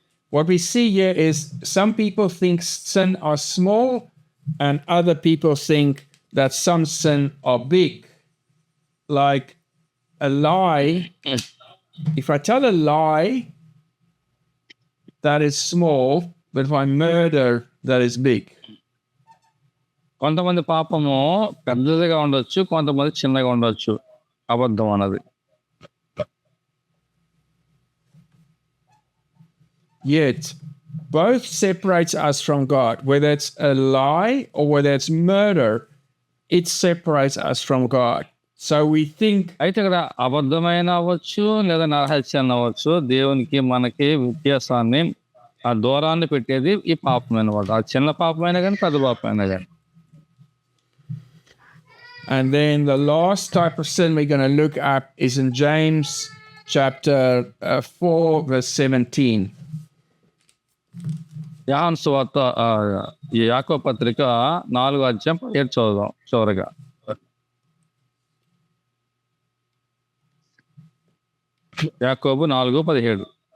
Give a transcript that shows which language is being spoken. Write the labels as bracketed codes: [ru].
[en] what we see here is some people think sin are small and other people think that some sin are big. Like a lie, if I tell a lie, that is small, but if I murder, that is big. [te] కొంతమంది పాపము పెద్దదిగా ఉండొచ్చు, కొంతమంది చిన్నగా ఉండొచ్చు అబద్ధం అన్నది. [en] Yet both separates us from God. Whether it's a lie or whether it's murder, it separates us from God. So we think [te] అయితే ఇక్కడ అబద్ధమైన అవ్వచ్చు లేదా నరహత్య అవ్వచ్చు, దేవునికి మనకి వ్యత్యాసాన్ని ఆ దూరాన్ని పెట్టేది ఈ పాపమైన వాడు. ఆ చిన్న పాపమైనా కానీ పెద్ద పాపమైనా కానీ. [en] And then the last type of sin we're going to look at is in James chapter 4, verse 17. [te] యోహాను సువార్త ఈ యాకోబు పత్రిక 4:17 చదువుదాం చివరగా. యాకోబు 4:17.